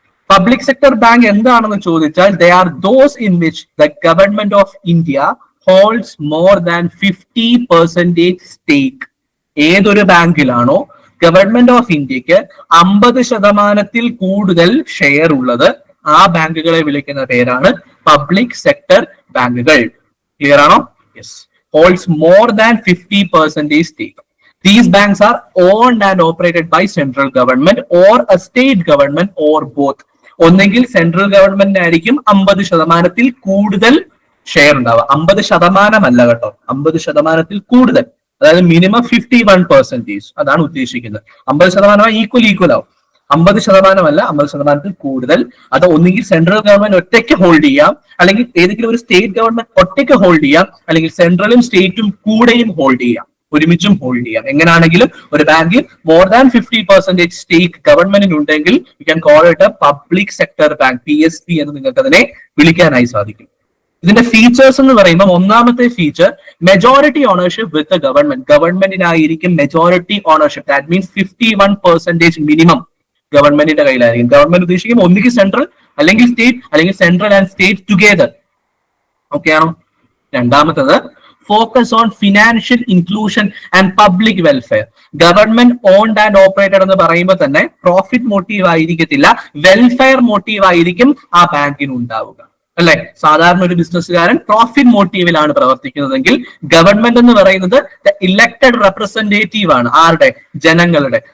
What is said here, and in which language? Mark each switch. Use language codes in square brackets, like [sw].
[en] public sector bank [ml] എന്താണെന്ന് ചോദിച്ചാൽ [en] They are those in which the government of India holds more than 50% stake. [ml] ഏതൊരു ബാങ്കിലാണോ government of ഇന്ത്യക്ക് 50% കൂടുതൽ share ഉള്ളത്, ആ ബാങ്കുകളെ വിളിക്കുന്ന പേരാണ് പബ്ലിക് സെക്ടർ ബാങ്കുകൾ. ക്ലിയർ ആണോ? [en] Yes. Holds more than 50% stake. These banks are owned and operated by central government or a state government or both. [ml] ഒന്നെങ്കിൽ സെൻട്രൽ ഗവൺമെന്റ് ആയിരിക്കും 50% കൂടുതൽ ഷെയർ ഉണ്ടാവുക. 50% അല്ല കേട്ടോ, 50% കൂടുതൽ, അതായത് മിനിമം 51%. അതാണ് ഉദ്ദേശിക്കുന്നത്. 50% ഈക്വൽ ആവും. 50% അല്ല, 50% കൂടുതൽ. അത് ഒന്നുകിൽ സെൻട്രൽ ഗവൺമെന്റ് ഒറ്റയ്ക്ക് ഹോൾഡ് ചെയ്യാം, അല്ലെങ്കിൽ ഏതെങ്കിലും ഒരു സ്റ്റേറ്റ് ഗവൺമെന്റ് ഒറ്റയ്ക്ക് ഹോൾഡ് ചെയ്യാം, അല്ലെങ്കിൽ സെൻട്രലും സ്റ്റേറ്റും കൂടെയും ഹോൾഡ് ചെയ്യാം, ഒരുമിച്ചും ഹോൾഡ് ചെയ്യാം. എങ്ങനെയാണെങ്കിലും ഒരു ബാങ്കിൽ [en] more than 50% stake [ml] ഗവൺമെന്റിന് ഉണ്ടെങ്കിൽ [en] you can call it a public sector bank, [ml] PSB എന്ന് നിങ്ങൾക്ക് അതിനെ വിളിക്കാനായി സാധിക്കും. ഇതിന്റെ ഫീച്ചേഴ്സ് എന്ന് പറയുമ്പോൾ ഒന്നാമത്തെ feature [en] Majority ownership with the government. [ml] ഗവൺമെന്റിനായിരിക്കും majority ownership. [en] that means [ml] 51% minimum ഗവൺമെന്റിന്റെ കയ്യിലായിരിക്കും. ഗവൺമെന്റ് ഉദ്ദേശിക്കും ഒന്നുകിൽ സെൻട്രൽ അല്ലെങ്കിൽ സ്റ്റേറ്റ്, അല്ലെങ്കിൽ [en] Central and state together. [ml] Okay ആണോ? രണ്ടാമത്തത് [en] focus on financial inclusion and public welfare. Government owned and operated [ml] എന്ന് പറയുമ്പോൾ തന്നെ പ്രോഫിറ്റ് മോട്ടീവ് ആയിരിക്കത്തില്ല, വെൽഫെയർ മോട്ടീവ് ആയിരിക്കും ആ ബാങ്കിന് ഉണ്ടാവുക, അല്ലെ? സാധാരണ ഒരു ബിസിനസ്സുകാരൻ പ്രോഫിറ്റ് മോട്ടീവിലാണ് പ്രവർത്തിക്കുന്നതെങ്കിൽ ഗവൺമെന്റ് എന്ന് പറയുന്നത് ഇലക്ടഡ് റെപ്രസെന്റേറ്റീവ് ആണ്. ആരുടെ? ജനങ്ങളുടെ.